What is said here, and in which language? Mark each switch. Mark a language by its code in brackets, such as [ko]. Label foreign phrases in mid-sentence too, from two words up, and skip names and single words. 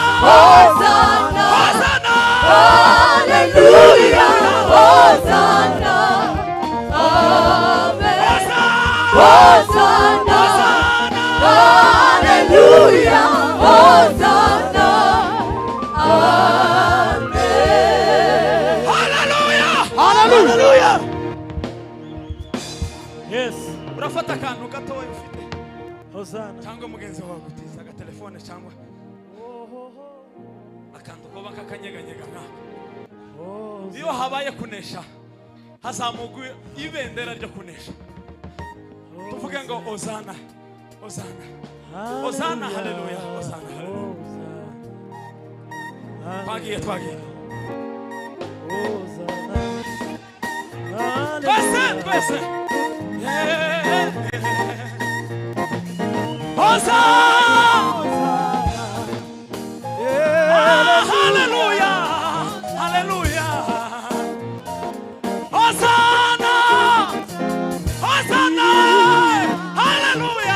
[rw] Hosanna. Hosanna. Hallelujah. Hosanna. Amen. Hosanna. Hallelujah. Hosanna. Amen. Hallelujah. Yes. Urafata akantu gatoya ufite. Hosanna. Cyangwa mugenzi wawe gutiza agatelefone cyangwa akantu ko bakakanyeganyega nka. Iyo habaye kunesha hazamugwa ibendera ryo kunesha. Tuvuge ngo Hosanna. Hosanna. Hosanna. Hallelujah. Hosanna. Hallelujah. Twagiye. Twese. Hosanna. Hallelujah. Hallelujah. Hosanna. Hosanna. Hallelujah.